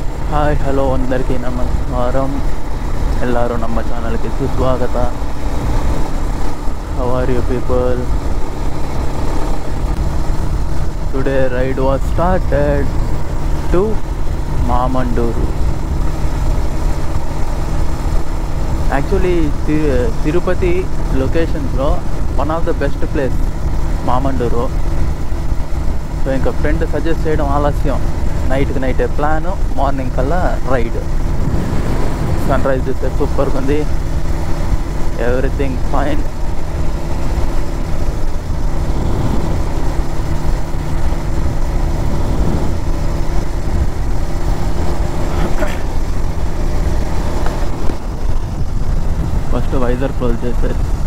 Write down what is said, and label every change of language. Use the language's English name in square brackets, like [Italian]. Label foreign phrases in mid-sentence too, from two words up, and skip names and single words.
[English] hi hello [Telugu] అందరికీ నమస్కారం. [Kannada] ಎಲ್ಲರೂ ನಮ್ಮ ಚಾನಲ್ಗೆ ಸುಸ್ವಾಗತ. [English] How are you people? Today ride was started to Mamanduru. Actually Tirupati locations lo one of the best place Mamanduru. [Telugu] సో ఇంకా [English] friend suggest [Telugu] చేయడం ఆలస్యం, నైట్కి నైటే ప్లాను, మార్నింగ్ కల్లా రైడ్. [English] sun rise [Telugu] చూస్తే సూపర్గా ఉంది, [English] everything fine. first visor close చేశారు.